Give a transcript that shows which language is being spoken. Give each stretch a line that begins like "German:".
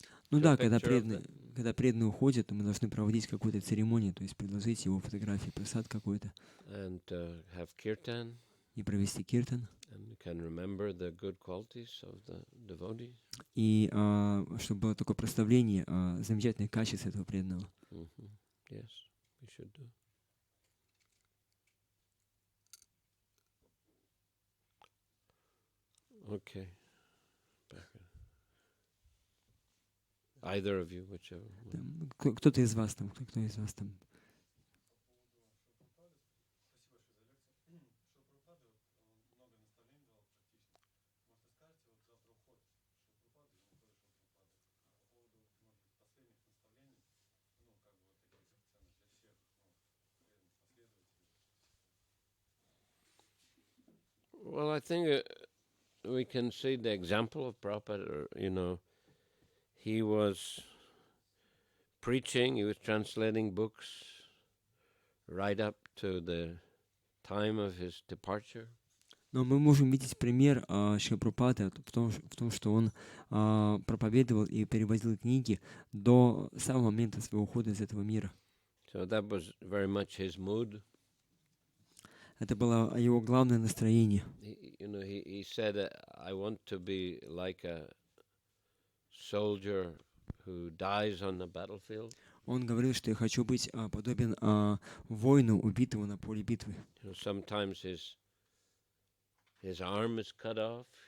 Russian: Ну да, когда преданный уходит, то мы должны проводить какую-то церемонию, то есть предложить его фотографии, прасад какой-то.
English: And have kirtan.
Russian: И провести киртан.
English: And you can remember the good qualities of the devotee.
Russian: И чтобы было такое прославление замечательных качеств этого преданного.
English: Yes, we should do. Okay. Either of you, whichever.
Russian: Кто-то из вас там, кто из вас там.
English: Well, I think we can see the example of Prabhupada, he was preaching, he was translating books right up to the time of his departure.
Russian: Но мы можем видеть пример Шри Прабхупады в том, что он проповедовал и переводил книги до самого момента своего ухода из этого мира.
English: So that was very much his mood.
Russian: Это было его главное настроение.
English: He said, "I want to be like a soldier who dies on the battlefield."
Russian: Он говорил, что я хочу быть подобен воину, убитого на поле битвы.
English: Sometimes his arm is cut off.